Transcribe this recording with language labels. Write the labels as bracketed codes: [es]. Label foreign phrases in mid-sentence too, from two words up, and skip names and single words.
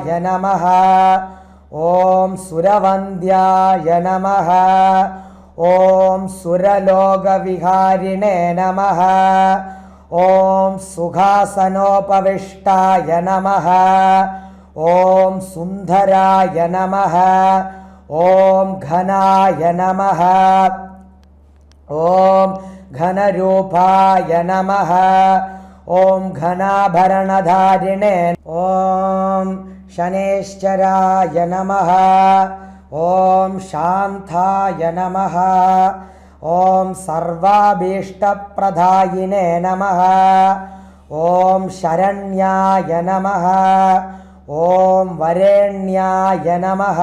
[sa] നമഃ ഓം സുരവന്ദ്യായ നമഃ ഓം സുരലോകവിഹാരിണേ നമഃ ഓം സുഖാസനോപവിഷ്ടായ നമഃ ഓം സുന്ദരായ നമഃ ഓം ഘനായ നമഃ ഓം ഘനരൂപായ നമഃ ഓം ഘനാഭരണധാരിണേ ഓം शनेश्चराय नमः। ॐ शान्ताय नमः। ॐ सर्वाभीष्टप्रदायिने नमः। ॐ शरण्याय नमः। ॐ वरेण्याय नमः।